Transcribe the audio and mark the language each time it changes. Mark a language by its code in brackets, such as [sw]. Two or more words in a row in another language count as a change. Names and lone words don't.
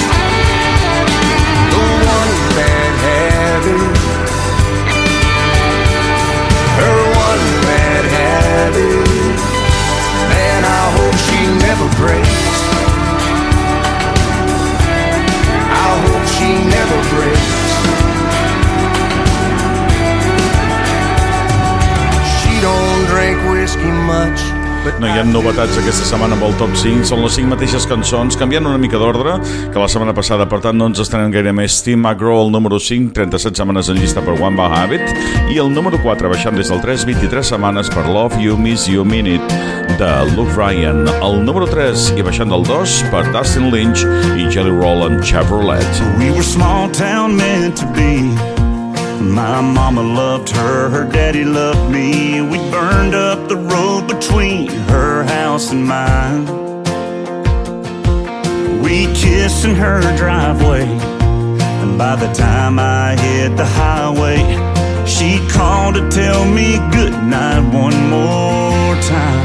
[en] The one bad habit, her one bad habit, man, I hope she never breaks. I hope she never breaks. She don't drink whiskey much. [ca] No hi ha novetats aquesta setmana amb el top 5. Són les 5 mateixes cançons, canviant una mica d'ordre que la setmana passada, per tant no ens estrenem gaire més. McGraw, el número 5, 37 setmanes en llista per One Bad Habit, i el número 4, baixant des del 3, 23 setmanes per Love You, Miss You, Mean It, de Bryan. El número 3, i baixant del 2, per Dustin, Lynch i Jelly Roll amb Chevrolet. [en] We were small town meant to be. My mama loved her, her daddy loved me. We burned up the road between her house and mine. We kissed in her driveway, and by the time I hit the highway, she called to tell me goodnight one more time.